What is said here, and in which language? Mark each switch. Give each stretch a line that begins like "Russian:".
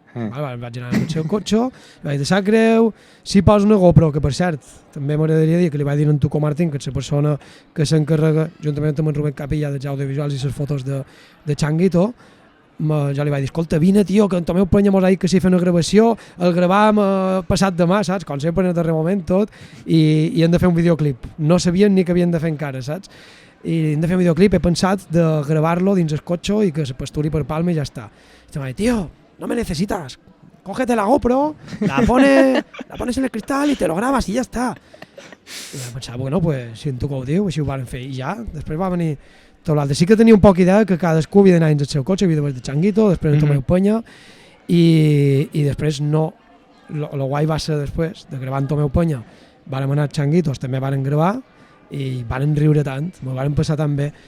Catalan: Vaig anar amb el seu cotxe, vaig dir, sap greu, si posa una GoPro, que per cert, també m'agradaria dir que li vaig dir a en Tuco Martín, que és la persona que s'encarrega, juntament amb en Rubén Capilla, dels audiovisuals i les fotos de Changuito, jo li vaig dir, escolta, vine, tio, que en Tomeu Penya mos ha dit que si fer una gravació, el gravàvem passat demà, saps? Com sempre en el darrer moment tot, i hem de fer un videoclip. No sabien ni que havien de fer encara, saps? I hem de fer un videoclip, he pensat de gravar-lo dins el cotxe i que se pasturi per Palma i ja està. I em va dir,
Spanish: tio, no me necesitas, cógete la GoPro, la pones en el cristal y te lo grabas y ya está.
Catalan: I vaig pensar,
Spanish: bueno, pues
Catalan: si en tu que ho diu, així ho van fer, i ja, després va venir tot l'altre. Sí que tenia un poc idea que cadascú havia d'anar dins el seu cotxe, havia d'haver de Changuito, després en Tomeu Penya, i després no, el guai va ser després de gravar en Tomeu Penya, vàrem anar a Changuitos, també vàrem gravar, i vàrem riure tant, m'ho vàrem passar tan bé.